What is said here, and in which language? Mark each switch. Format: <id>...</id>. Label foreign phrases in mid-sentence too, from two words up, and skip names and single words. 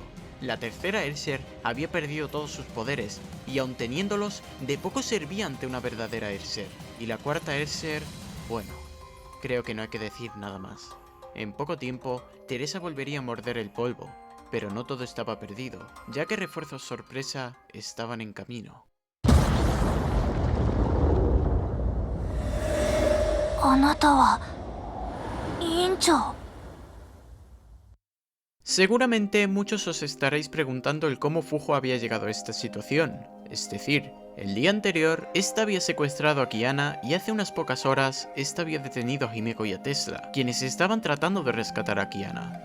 <es>La tercera Erser había perdido todos sus poderes, y aun teniéndolos, de poco servía ante una verdadera Erser. Y la cuarta Erser, bueno, creo que no hay que decir nada más. En poco tiempo, Teresa volvería a morder el polvo, pero no todo estaba perdido, ya que refuerzos sorpresa estaban en camino.</es> <ja>あなたは委員長。</ja> <es>Seguramente muchos os estaréis preguntando el cómo Fujo había llegado a esta situación. Es decir, el día anterior, esta había secuestrado a Kiana y hace unas pocas horas, esta había detenido a Himeko y a Tesla, quienes estaban tratando de rescatar a Kiana.</es>